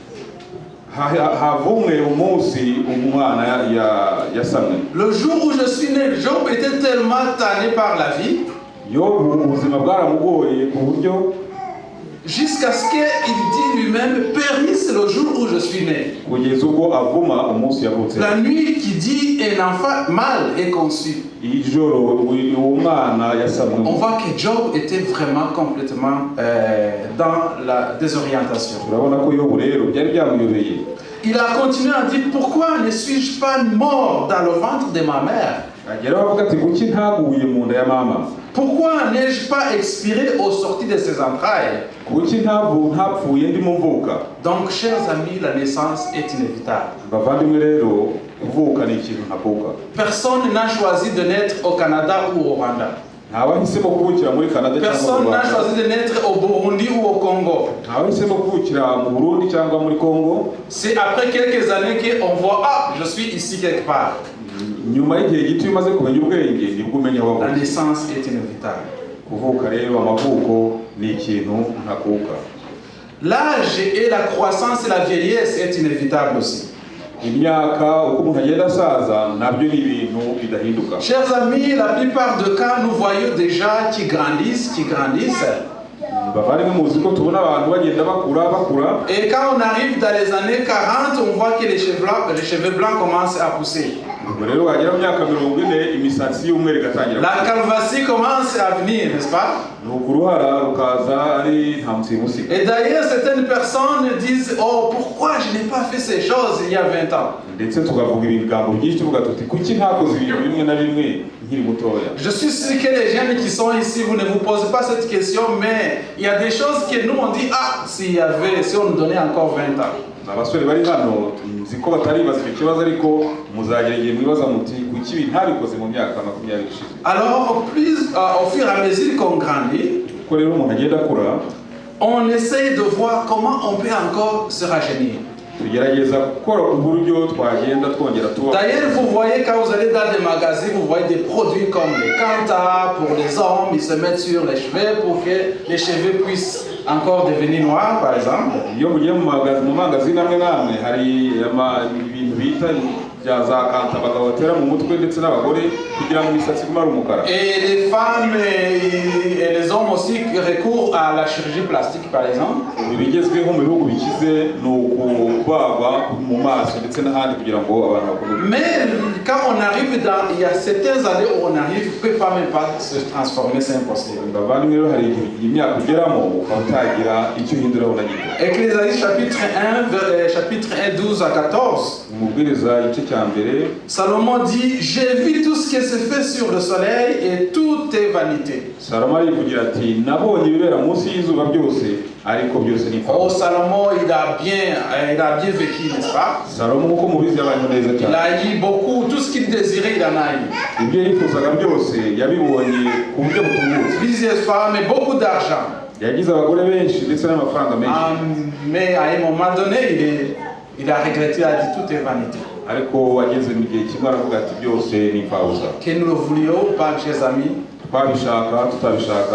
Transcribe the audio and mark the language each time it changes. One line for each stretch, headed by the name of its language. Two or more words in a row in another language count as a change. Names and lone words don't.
French: Le jour où je suis né, Job était tellement tanné par la vie. jusqu'à ce qu'il dit lui-même périsse le jour où je suis né.
Kinyarwanda: kugeza ubwo avuma umunsi yavutse.
French: La nuit qui dit un enfant mâle est conçu.
Kinyarwanda: ijoro uwo mwana yasamwe.
French: On voit que Job était vraiment complètement dans la désorientation.
Kinyarwanda: urabona ko Yobu rero byari byamuyobeye.
French: Il a continué à dire pourquoi ne suis-je pas mort dans le ventre de ma mère?
Kinyarwanda: ageraho avuga ati kuki ntaguye mu nda ya mama.
French: Pourquoi n'ai-je pas expiré au sortir de ses entrailles?
Kinyarwanda: kuki ntapfuye ndimo mvuka.
French: Donc, chers amis, la naissance est inévitable.
Kinyarwanda: bavandimwe rero kuvuka ni ikintu ntakuka.
French: Personne n'a choisi de naître au Canada ou au Rwanda.
Kinyarwanda: ntawahisemo kuvukira muri Canada cyangwa mu
French: Personne n'a
Kinyarwanda: Rwanda.
French: choisi de naître au Burundi ou au Congo.
Kinyarwanda: ntawahisemo kuvukira mu Burundi cyangwa muri Congo.
French: C'est après quelques années qu'on voit, ah, je suis ici quelque part.
Kinyarwanda: nyuma y'igihe gito umaze kumenya ubwenge nibwo umenya aho
French: La
Kinyarwanda: wavuye.
French: naissance est inévitable.
Kinyarwanda: kuvuka rero amavuko ni ikintu ntakuka.
French: L'âge et la croissance et la vieillesse est inévitable aussi.
Kinyarwanda: imyaka uko umuntu agenda asaza nabyo ni ibintu bidahinduka.
French: Chers amis, la plupart des cas, nous voyons déjà qui grandissent.
Kinyarwanda: bavandimwe muzi ko tubona abantu bagenda bakura.
French: Et quand on arrive dans les années 40, on voit que les cheveux blancs commencent à pousser.
Kinyarwanda: ubwo rero wagera mu myaka 40 imisatsi y'umweru igatangira.
French: La calvitie commence à venir, n'est-ce pas?
Kinyarwanda: nuko uruhara rukaza ari nta musimusiga.
French: Et d'ailleurs, certaines personnes disent, oh, pourquoi je n'ai pas fait ces choses il y a 20 ans?
Kinyarwanda: ndetse tukavuga ibigambo byinshi tuvuga tuti kuki ntakoze ibintu bimwe na bimwe nkiri mutoya.
French: Je suis sûr que les jeunes qui sont ici, vous ne vous posez pas cette question, mais il y a des choses que nous on dit, ah, si on nous donnait encore 20 ans.
Kinyarwanda: abasore bari hano nzi ko bataribaza icyo kibazo ariko muzagera igihe mwibaza muti kuki ibi ntabikoze mu myaka 20 ishize.
French: Alors, au fur et à mesure qu'on grandit,
Kinyarwanda: ko rero umuntu agenda akura,
French: on essaie de voir comment on peut encore se rajeunir.
Kinyarwanda: tugerageza gukora uburyo twagenda twongera tuba.
French: D'ailleurs, vous voyez quand vous allez dans des magasins, vous voyez des produits comme les Kanta pour les hommes, ils se mettent sur les cheveux pour que les cheveux puissent encore devenir noirs, par exemple.
Kinyarwanda: iyo mugiye mu magazine amwe n'amwe hari ibintu bita bya za kanta abagabo batera mu mutwe ndetse n'abagore kugira ngo imisatsi igumare umukara.
French: Et les femmes et les hommes aussi recourent à la chirurgie plastique, par exemple.
Kinyarwanda: ibigezweho mu bihugu bikize ni ukubagwa mu maso ndetse n'ahandi kugira ngo abantu bakomeze.
French: Mais quand on arrive il y a certaines années où on arrive, on ne peut pas même pas se transformer, c'est impossible.
Kinyarwanda: bavandimwe rero hari imyaka ugeramo ukaba utagira icyo uhinduraho na gito.
French: Ecclésiaste chapitre 1, 12 à 14.
Kinyarwanda: umubwiriza igice cya mbere.
French: Salomon dit, j'ai vu tout ce qui se fait sur le soleil et tout est vanité.
Kinyarwanda: Salomo arivugira ati nabonye ibibera munsi y'izuba byose ariko byose ni
French: Oh, Salomon, il a bien vécu, n'est-ce pas?
Kinyarwanda: Salomo uko mubizi yabayeho neza
French: Il
Kinyarwanda: cyane.
French: a eu beaucoup, tout ce qu'il désirait, il en a eu.
Kinyarwanda: ibyo yifuzaga byose yabibonye ku buryo butungutse.
French: Plusieurs femmes et beaucoup d'argent.
Kinyarwanda: yagize abagore benshi ndetse n'amafaranga menshi.
French: Mais à un moment donné, il a regretté, il a dit tout est vanité.
Kinyarwanda: ariko wageze mu gihe kimwe aravuga ati byose ni imfabusa.
French: Que nous le voulions ou pas, chers amis,
Kinyarwanda: twabishaka tutabishaka